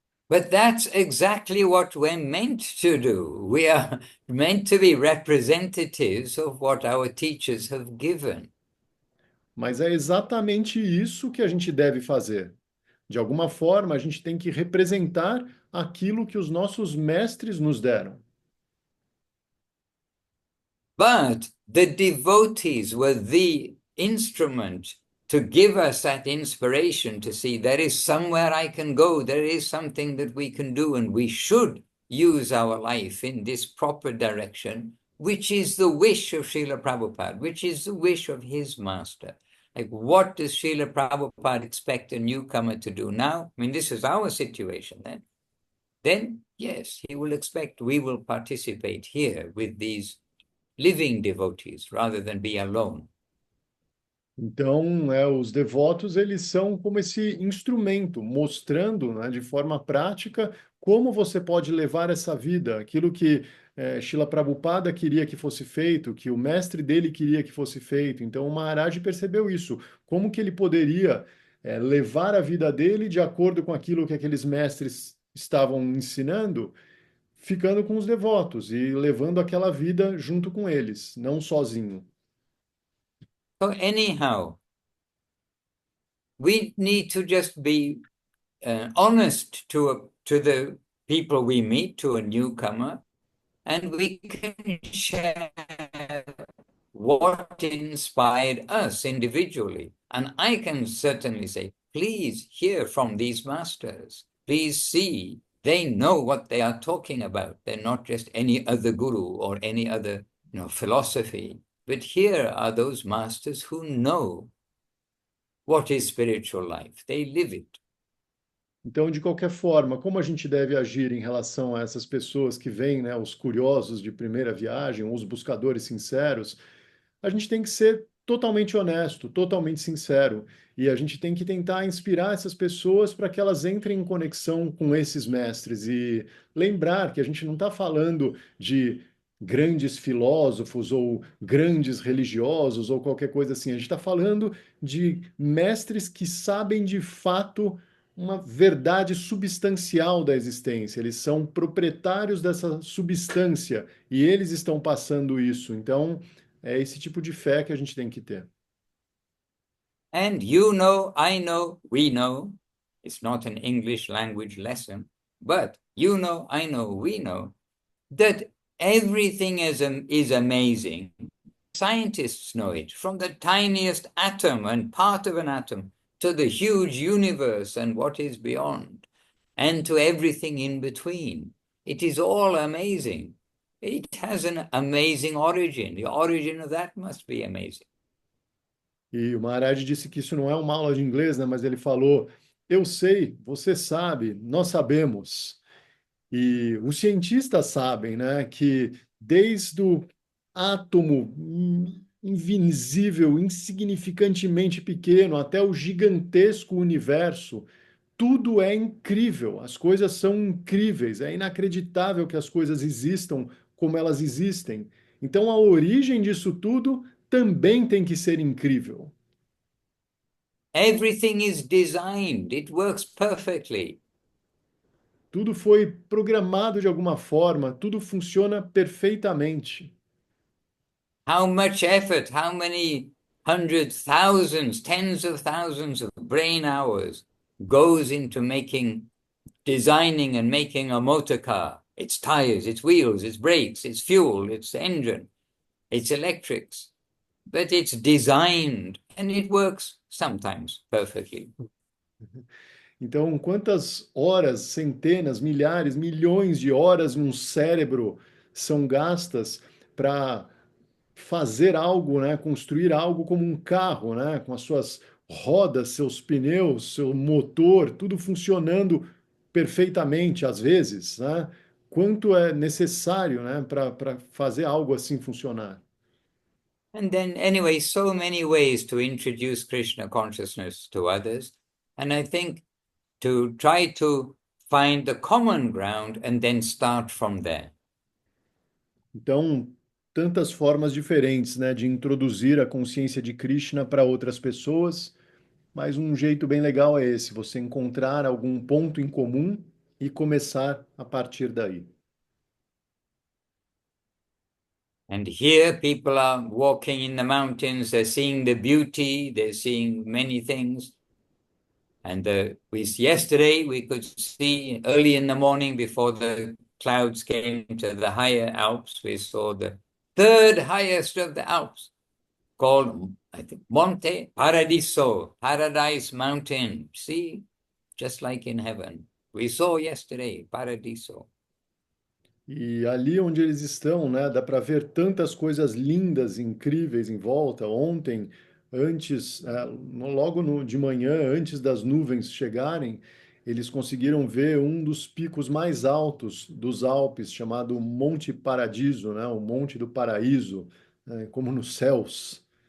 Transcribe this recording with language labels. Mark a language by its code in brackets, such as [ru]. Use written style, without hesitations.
[en] But that's exactly what we're meant to do. We are meant to be representatives of what our teachers have given. [pt] Mas é exatamente isso que a gente deve fazer. De alguma forma, a gente tem que representar aquilo que os nossos mestres nos deram. [en] But the devotees were the instrument to give us that inspiration to see there is somewhere I can go, there is something that we can do, and we should use our life in this proper direction, which is the wish of Srila Prabhupada, which is the wish of his master. Like, what does Srila Prabhupada expect a newcomer to do now? I mean, this is our situation then. Then, yes, he will expect we will participate here with these living devotees rather than be alone. [pt] Então, os devotos, eles são como esse instrumento, mostrando, né, de forma prática como você pode levar essa vida, aquilo que Srila Prabhupada queria que fosse feito, que o mestre dele queria que fosse feito. Então, o Maharaj percebeu isso, como que ele poderia levar a vida dele de acordo com aquilo que aqueles mestres estavam ensinando, ficando com os devotos e levando aquela vida junto com eles, não sozinho. [en] So anyhow, we need to just be honest to the people we meet to a newcomer, and we can share what inspired us individually. And I can certainly say, please hear from these masters. Please see, they know what they are talking about. They're not just any other guru or any other philosophy. But here are those masters who know what is spiritual life. They live it. [pt] Então, de qualquer forma, como a gente deve agir em relação a essas pessoas que vêm, né, os curiosos de primeira viagem, ou os buscadores sinceros, a gente tem que ser totalmente honesto, totalmente sincero, e a gente tem que tentar inspirar essas pessoas para que elas entrem em conexão com esses mestres e lembrar que a gente não está falando de grandes filósofos ou grandes religiosos ou qualquer coisa assim, a gente está falando de mestres que sabem de fato uma verdade substancial da existência. Eles são proprietários dessa substância e eles estão passando isso. Então, é esse tipo de fé que a gente tem que ter. [en] And you know, I know, we know, it's not an English language lesson, but you know, I know, we know, that everything is amazing. Scientists know it, from the tiniest atom and part of an atom to the huge universe and what is beyond, and to everything in between. It is all amazing. It has an amazing origin. The origin of that must be amazing. [pt] E o Maharaj disse que isso não é uma aula de inglês, né? Mas ele falou: eu sei, você sabe, nós sabemos. E os cientistas sabem, né, que desde o átomo invisível, insignificantemente pequeno, até o gigantesco universo, tudo é incrível, as coisas são incríveis, é inacreditável que as coisas existam como elas existem. Então, a origem disso tudo também tem que ser incrível. [en] Everything is designed, it works perfectly. [pt] Tudo foi programado de alguma forma, tudo funciona perfeitamente. [en] How much effort, how many hundreds, thousands, tens of thousands of brain hours goes into designing and making a motor car, its tires, its wheels, its brakes, its fuel, its engine, its electrics. But it's designed and it works sometimes perfectly. [pt] Então, quantas horas, centenas, milhares, milhões de horas num cérebro são gastas para fazer algo, né, construir algo como um carro, né, com as suas rodas, seus pneus, seu motor, tudo funcionando perfeitamente às vezes, né? Quanto é necessário, né, para fazer algo assim funcionar? [en] And then, anyway, so many ways to introduce Krishna consciousness to others. And I think to try to find the common ground and then start from there. [pt] Então, tantas formas diferentes, né, de introduzir a consciência de Krishna para outras pessoas, mas um jeito bem legal é esse, você encontrar algum ponto em comum e começar a partir daí. [en] And here people are walking in the mountains, they're seeing the beauty, they're seeing many things. And yesterday we could see early in the morning before the clouds came to the higher Alps, we saw the third highest of the Alps called, I think, Monte Paradiso, Paradise Mountain. See, just like in heaven. We saw yesterday, Paradiso. [pt] E ali onde eles estão, né, dá para ver tantas coisas lindas, incríveis em volta. Ontem, antes, de manhã, antes das nuvens chegarem, eles conseguiram ver um dos picos mais altos dos Alpes, chamado Monte Paradiso, né, o Monte do Paraíso, né, como nos céus.